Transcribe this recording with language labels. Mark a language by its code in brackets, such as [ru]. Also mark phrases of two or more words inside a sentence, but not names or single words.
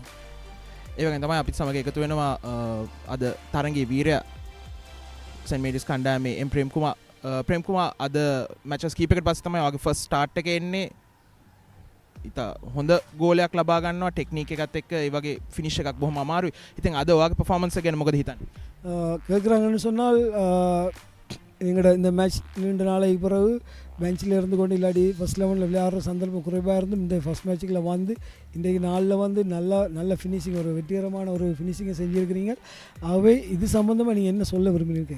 [si] ඒ වගේම තමයි අපිත් සමග එකතු වෙනවා අද තරංගයේ වීරයා සෙන්ට් මේරිස් කණ්ඩායමේ ප්‍රේම් කුමාර් අද මැචස් කීපයකට පස්සේ තමයි ඔයාගේ [en] first start [si] එක එන්නේ. ඉතා හොඳ ගෝලයක් ලබා ගන්නවා ටෙක්නික් එකත් එක්ක ඒ වගේ ෆිනිෂ් එකක් බොහොම අමාරුයි. ඉතින් අද ඔයාගේ පර්ෆෝමන්ස් එක ගැන මොකද හිතන්නේ? [ta] கேட்குறாங்கன்னு சொன்னால் எங்களோட இந்த மேட்ச் நீண்ட நாளைக்கு பிறகு பெஞ்சில் இருந்து கொண்டு இல்லாடி [en] first eleven [ta] விளையாடுற சந்தர்ப்பம் குறைவாக இருந்தும் இந்த [en] first match [ta] வந்து இன்றைக்கு நாளில் வந்து நல்ல ஃபினிஷிங் ஒரு வெற்றிகரமான ஒரு ஃபினிஷிங்கை செஞ்சுருக்கிறீங்க. ஆகவே இது சம்மந்தமாக நீங்கள் என்ன சொல்ல விரும்புகிறீங்க?